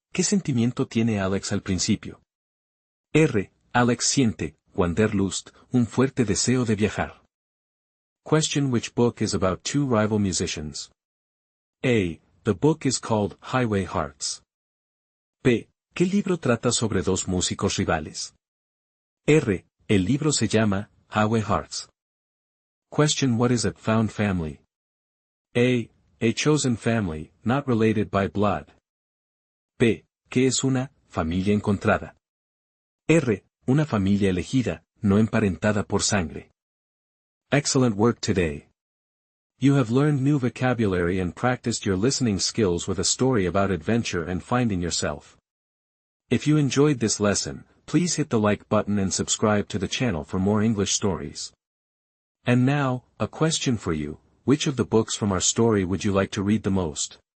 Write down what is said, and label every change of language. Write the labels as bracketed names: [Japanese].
[Spanish] ¿Qué sentimiento tiene Alex al principio? R. Alex siente, Wanderlust, un fuerte deseo de viajar. [English] Question. Which book is about two rival musicians? A. The book is called Highway Hearts. B. [Spanish] ¿Qué libro trata sobre dos músicos rivales? R. El libro se llama Highway Hearts. [English] Question. What is a found family? A. A chosen family, not related by blood. B. [Spanish] ¿Qué es una familia encontrada? R. Una familia elegida, no emparentada por sangre. [English] Excellent work today. You have learned new vocabulary and practiced your listening skills with a story about adventure and finding yourself. If you enjoyed this lesson, please hit the like button and subscribe to the channel for more English stories. And now, a question for you, which of the books from our story would you like to read the most?